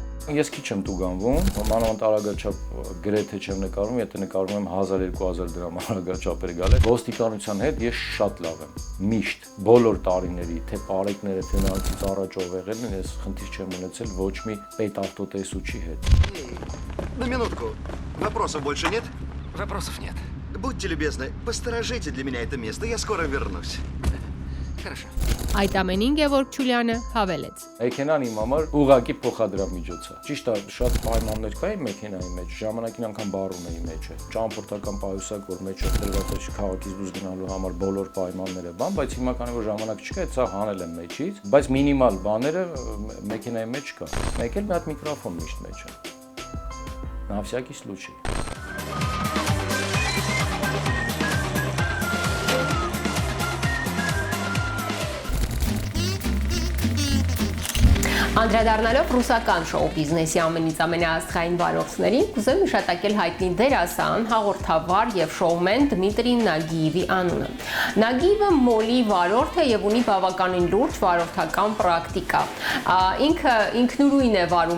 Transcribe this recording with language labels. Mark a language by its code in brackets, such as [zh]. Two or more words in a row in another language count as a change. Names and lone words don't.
[hy] Ես քիչ եմ տուգանվում, մանավանդ արագաչափ գրեթե չեմ նկարում, եթե նկարում եմ 1000-2000 դրամ արագաչափեր գալ է։ Ոստիկանության հետ ես շատ լավ եմ, միշտ, բոլոր տարիների, թե պարեկները, թե նրանցից առաջ ով եղել են, ես խնդիր չեմ ունեցել ոչ մի պետավտոտեսուչի հետ։ [ru] На минутку. Вопросов больше нет? Вопросов нет. Будьте любезны, посторожите для меня это место, я скоро вернусь. Хорошо. [hy] Այդ ամենին Գևորգ Չուլյանը հավելեց. Մեքենան իմ համար ուղղակի փոխադրամիջոց է։ Ճիշտ է, շատ պայմաններ կային մեքենայի մեջ, ժամանակին անգամ բարում էի մեջը։ Ճամփորդական պայուսակ, որ մեջը դրված է քաղաքից դուրս գնալու համար բոլոր պայմանները, բայց հիմա քանի որ ժամանակ չկա, սա հանել եմ մեջից, բայց մինիմալ բաները մեքենայի մեջ կա։ Մեկ էլ մի հատ միկրոֆոն միշտ մեջ է։ [ru] На всякий случай. [hy] Անդրադառնալով ռուսական շոու բիզնեսի ամենից ամենաաստղային վարորդներին, կուզեմ հիշատակել հայտնի դերասան, հաղորդավար եւ շոումեն Դմիտրի Նագիևի անունը։ Նագիևը մոլի վարորդ է եւ ունի բավականին լուրջ վարորդական պրակտիկա։ Ինքը ինքնուրույն է վարում